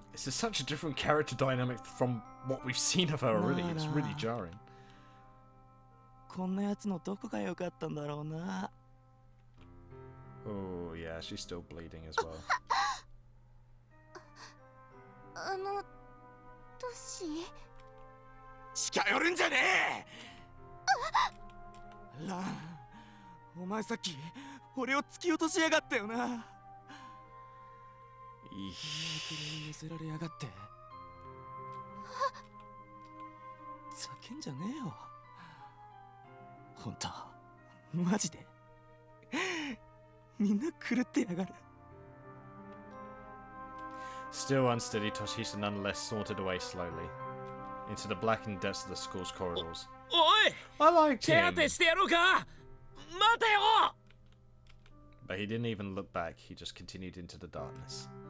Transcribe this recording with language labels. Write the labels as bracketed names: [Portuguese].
[English] This is such a different character dynamic from what we've seen of her already. It's really jarring. [Japanese] こんなやつのどこが良かったんだろうな。 [English] Oh yeah, she's still bleeding as well. [Japanese] トシ。近寄るんじゃねえ。ラン、お前さっき俺を突き落としやがったよな。こんな車に乗せられやがって。叫んじゃねえよ。ほんとマジでみんな狂ってやがる。 [English] Still unsteady, Toshihisa nonetheless sauntered away slowly into the blackened depths of the school's corridors. [Japanese] おい、 [English] I liked [Japanese] 手 [English] him, [Japanese] 当てしてやろうか。待てよ。 [English] but he didn't even look back. He just continued into the darkness.